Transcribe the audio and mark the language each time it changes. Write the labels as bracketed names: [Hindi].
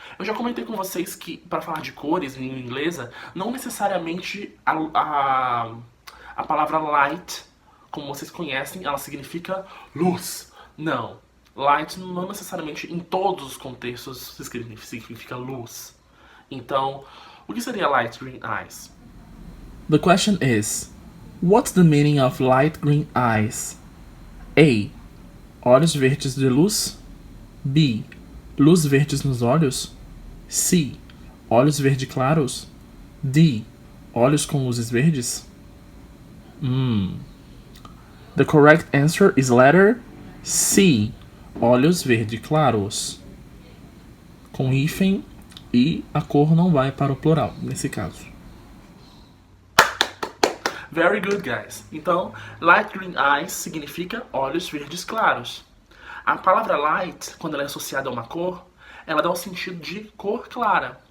[Portuguese] Eu já comentei com vocês que, para falar de cores em inglesa, não necessariamente a palavra light, como vocês conhecem, ela significa luz. Não. Light não necessariamente em todos os contextos significa luz. Então, o que seria light green eyes? [English] The question is, what's the meaning of light green eyes? [Portuguese] A. Olhos verdes de luz. B. Luz verdes nos olhos. C. Olhos verde claros. D. Olhos com luzes verdes. [English] The correct answer is letter C. [Portuguese] Olhos verde claros. Com hífen e a cor não vai para o plural, nesse caso. [English] Very good, guys. [Portuguese] Então, light green eyes significa olhos verdes claros. A palavra light, quando ela é associada a uma cor, ela dá o sentido de cor clara.